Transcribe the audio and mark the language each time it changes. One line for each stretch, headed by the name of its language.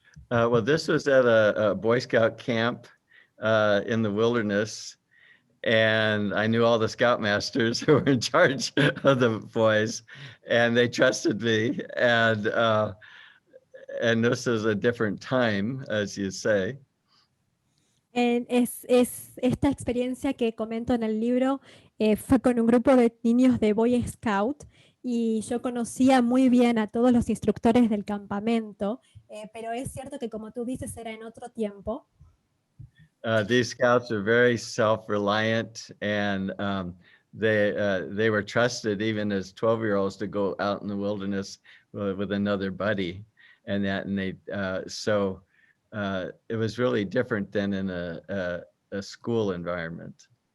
English: Well, this was at a Boy Scout camp in the wilderness, and I knew all the Scoutmasters who were in charge of the boys, and they trusted me. And this is a different time, as you say.
Spanish: Es esta experiencia que comento en el libro, fue con un grupo de niños de Boy Scout, y yo conocía muy bien a todos los instructores del campamento, pero es cierto que, como tú dices, era en otro tiempo.
English: These scouts are very self-reliant, and they were trusted even as 12-year-olds to go out in the wilderness with another buddy, and so it was really different than in a school environment.